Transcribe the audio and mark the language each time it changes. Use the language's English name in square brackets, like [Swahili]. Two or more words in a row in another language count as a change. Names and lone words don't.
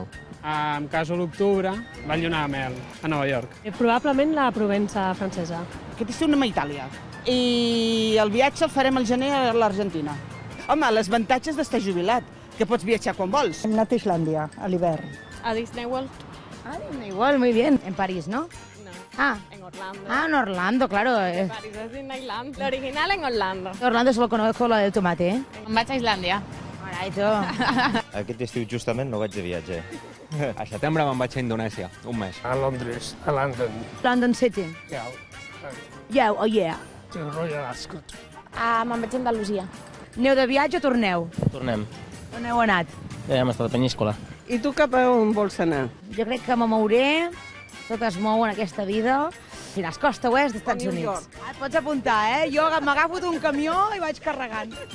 [Catalan] Em caso a l'octubre, vaig anar a mel, a Nova York. Probablement la Provença francesa. Aquest estiu anem a Itàlia. I el viatge el farem al gener a l'Argentina. Home, les avantatges d'estar jubilat, que pots viatjar quan vols. Hem anat a Islàndia, a l'hivern. A Disney World. [Spanish] Ah, igual, muy bien. En París, ¿no? No, en Orlando. Ah, en Orlando, claro. [Catalan] París és Disneyland. L'original en Orlando. [Spanish] Orlando solo conozco la del tomate, ¿eh? [Catalan] Em vaig a Islàndia. Carai, tu. Aquest estiu justament no vaig de viatge. A setembre me'n vaig a Indonèsia, un mes. A Londres, a London. [English] London City. Yeah, oh yeah. Royal Ascot. [Catalan] Me'n vaig a Andalusia. Aneu de viatge o torneu? Tornem. On heu anat? Hem estat a Peníscola. I tu cap a on vols anar? Jo crec que me mouré, tot es mou en aquesta vida, fins als costa oest dels Estats Units. Et pots apuntar, eh? Jo m'agafo un camió i vaig carregant.